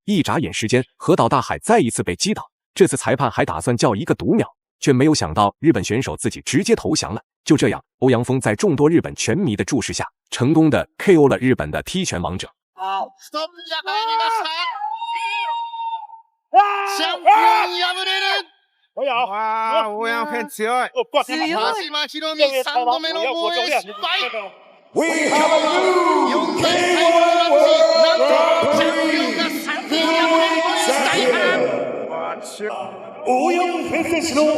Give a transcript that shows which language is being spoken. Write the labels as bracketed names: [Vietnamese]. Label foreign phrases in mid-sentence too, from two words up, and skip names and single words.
[Chinese] 一眨眼时间，河岛大海再一次被击倒，这次裁判还打算叫一个读秒，却没有想到日本选手自己直接投降了。就这样，欧阳锋在众多日本拳迷的注视下，成功的 KO 了日本的踢拳王者。 [Japanese] チャンピオン敗れる。わあ、オーヤンフェン強い。真島ひろみ3度目の防衛失敗。4回最後のマッチ、なんとチャンピオンが3人敗れるという大波乱。